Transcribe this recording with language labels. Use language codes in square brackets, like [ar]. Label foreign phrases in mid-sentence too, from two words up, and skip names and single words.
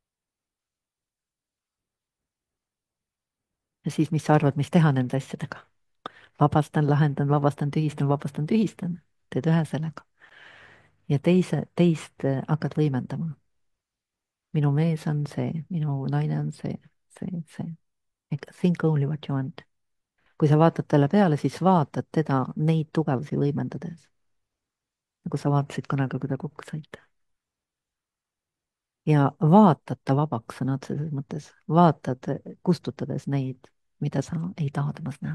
[et] ja siis, mis sa arvad, mis teha nende asjadega? vabastan, lahendan, vabastan, tühistan, teed ühe sellega. ja teist hakkad võimendama. minu mees on see, minu naine on see. [en] Think only what you want. [et] kui sa vaatad talle peale, siis vaatad teda neid tugevusi võimendades. nagu sa vaatasid kunagi, kui te kokku saite. ja vaatad ta vabaks sõna otseses mõttes, vaatad kustutades neid, mida sa ei taha temas näha.